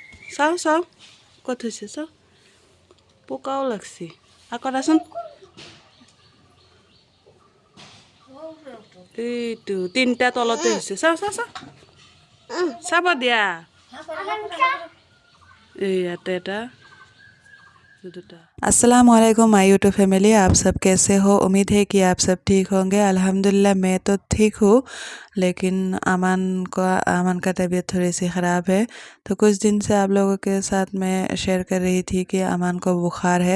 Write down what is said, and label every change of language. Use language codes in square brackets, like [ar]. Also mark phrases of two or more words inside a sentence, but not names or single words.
[as] চাওঁ চাওঁ ক'ত হৈছে চাওঁ পোকাও লাগছি আকৌ দেচোন এইটো তিনিটা তলতে হৈছে চাওঁ চাওঁ চাওঁ চাব দিয়া এই ইয়াতে এটা अस्सलामुअलैकुम [en] my YouTube family, [hi] आप सब कैसे हो। उम्मीद है कि आप सब ठीक होंगे। अल्हम्दुलिल्लाह मैं तो ठीक हूँ, लेकिन अमन का तबीयत थोड़ी सी ख़राब है। तो कुछ दिन से आप लोगों के साथ मैं शेयर कर रही थी कि अमन को बुखार है।